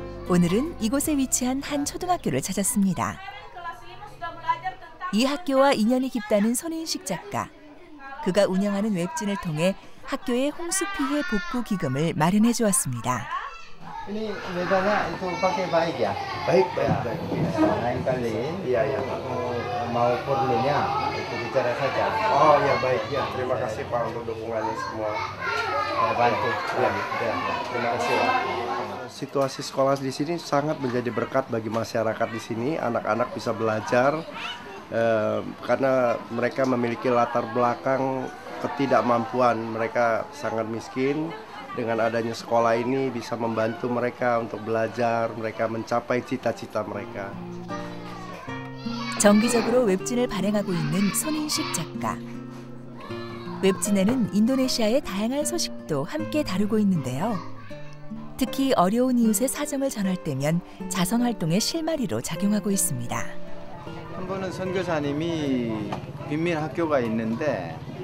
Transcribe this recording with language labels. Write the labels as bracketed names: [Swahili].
[Korean] 오늘은 이곳에 위치한 한 초등학교를 찾았습니다. 이 학교와 인연이 깊다는 손인식 작가. 그가 운영하는 웹진을 통해 학교의 홍수 피해 복구 기금을 마련해 주었습니다. [Indonesian] Ini metodenya itu pakai baik ya? Baik. Lain kali Iya. mau perlunya itu bicara saja. Oh ya baik ya. Terima kasih Pak untuk dukungannya semua. Bantu. Ya. Terima kasih Pak. Situasi sekolah di sini sangat menjadi berkat bagi masyarakat di sini. Anak-anak bisa belajar karena mereka memiliki latar belakang ketidakmampuan. Mereka sangat miskin. Dengan adanya sekolah ini bisa membantu mereka untuk belajar, mereka mencapai cita-cita mereka. [Korean] 정기적으로 웹진을 발행하고 있는 손인식 작가. 웹진에는 인도네시아의 다양한 소식도 함께 다루고 있는데요. 특히 어려운 이웃의 사정을 전할 때면 자선 활동의 실마리로 작용하고 있습니다. 한 번은 선교사님이 빈민 학교가 있는데